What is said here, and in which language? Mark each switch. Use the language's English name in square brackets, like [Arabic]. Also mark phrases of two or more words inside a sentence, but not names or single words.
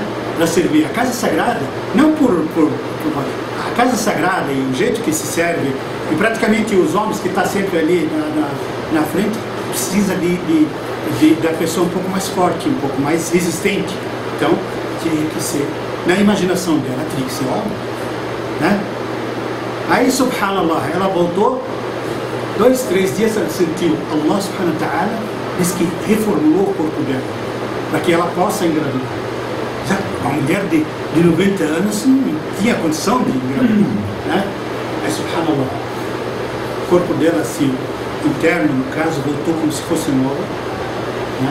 [Portuguese] Para servir a casa sagrada, não por a casa sagrada e o jeito que se serve, e praticamente os homens que estão sempre ali na frente, precisa da pessoa um pouco mais forte, um pouco mais resistente. Então, tinha que ser, na imaginação dela, tinha que ser homem, né? Aí, subhanallah, ela voltou, 2, 3 dias ela sentiu, [Arabic] الله سبحانه وتعالى [Portuguese] diz que reformulou o corpo dela, para que ela possa engravidar. Uma mulher de 90 anos não tinha condição de engravidar, né? Aí, subhanallah, o corpo dela, assim, interno, no caso, voltou como se fosse nova, né?